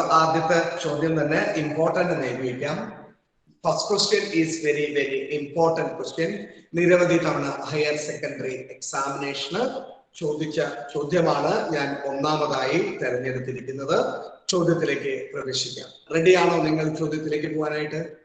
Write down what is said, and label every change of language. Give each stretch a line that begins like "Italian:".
Malayalam: ആദ്യത്തെ ചോദ്യം തന്നെ ഇമ്പോർട്ടന്റ് എന്ന് എഴുതി വയ്ക്കാം.
English: First question is very important question.
Malayalam: നിരവധി തവണ ഹയർ സെക്കൻഡറി എക്സാമിനേഷന് ചോദിച്ച ചോദ്യമാണ് ഞാൻ ഒന്നാമതായി തെരഞ്ഞെടുത്തിരിക്കുന്നത്. ചോദ്യത്തിലേക്ക് പ്രവേശിക്കാം. റെഡിയാണോ നിങ്ങൾ ചോദ്യത്തിലേക്ക് പോകാനായിട്ട്?